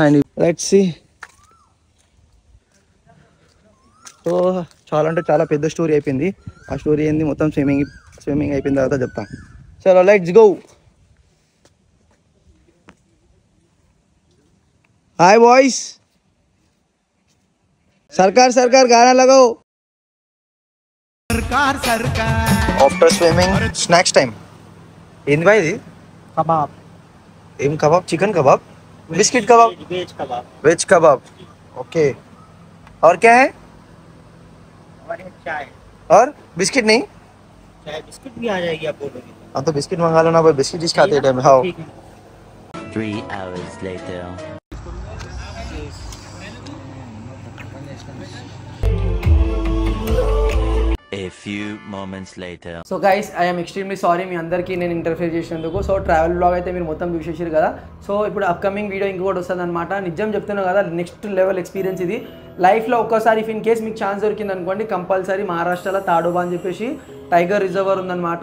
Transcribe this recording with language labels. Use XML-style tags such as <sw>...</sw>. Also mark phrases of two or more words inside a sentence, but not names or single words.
<en>and let's see.</en> <te>సో చాలా అంటే చాలా పెద్ద స్టోరీ అయిపోయింది. ఆ స్టోరీ ఏంది మొత్తం స్విమ్మింగ్ అయిపోయిన తర్వాత చెప్తాను.</te> <en>chalo let's go. hi boys,</en> <hi>सरकार गाना लगाओ.</hi> <en>after swimming snacks time.</en> <te>ఏంది బాయ్ ఇది? కబాబ్. ఏం కబాబ్? చికెన్ కబాబ్,</te> <hi>बिस्किट कबाब, वेज कबाब. ओके. और क्या है? हमारे यहाँ चाय और बिस्किट नहीं? चाय बिस्किट भी आ जाएगी आप बोलोगे हाँ तो बिस्किट मंगा लो ना भाई, बिस्किट जिस खाते टाइम हाँ। ठीक है</hi> <en>3 hours later. A few moments later. so guys I'm extremely sorry</en> <te>మీ అందరికీ నేను ఇంటర్ఫేర్ చేసినందుకు. సో</te> <en>travel vlog</en> <te>అయితే మీరు మొత్తం చూసేసారు కదా. సో ఇప్పుడు</te> <en>upcoming video</en> <te>ఇంకోటి వస్తుంది అనమాట. నిజం చెప్తున్నా కదా,</te> <en>next level experience</en> <te>ఇది లైఫ్లో. ఒక్కసారి</te> <en>if in case</en> <te>మీకు ఛాన్స్ దొరికింది అనుకోండి, కంపల్సరీ మహారాష్ట్రలో తాడోబా అని చెప్పేసి</te> <en>tiger reserve</en> <te>ఉందన్నమాట.</te>